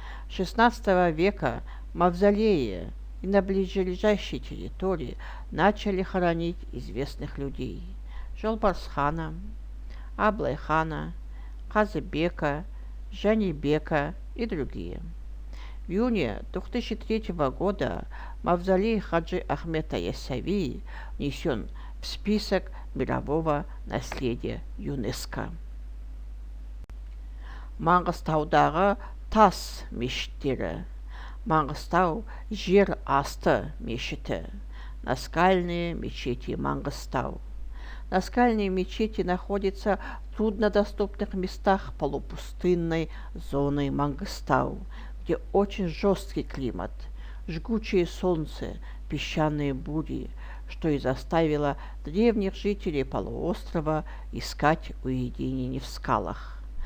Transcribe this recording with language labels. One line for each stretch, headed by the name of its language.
Russian: С XVI века мавзолеи и на ближайшей территории начали хоронить известных людей: Жолбарсхана, Аблайхана, Казыбека, Жанибека и другие. В июне 2003 года мавзолей Хаджи Ахмета Ясави внесен в список мирового наследия ЮНЕСКО.
Kazakh: Маңғыстаудағы тас мешіттері. Маңғыстау жер асты мешіті.
Russian: Наскальные мечети Маңғыстау. Наскальные мечети находятся в труднодоступных местах полупустынной зоны Маңғыстау, где очень жесткий климат, жгучее солнце, песчаные бури, что и заставило древних жителей полуострова искать уединение в скалах.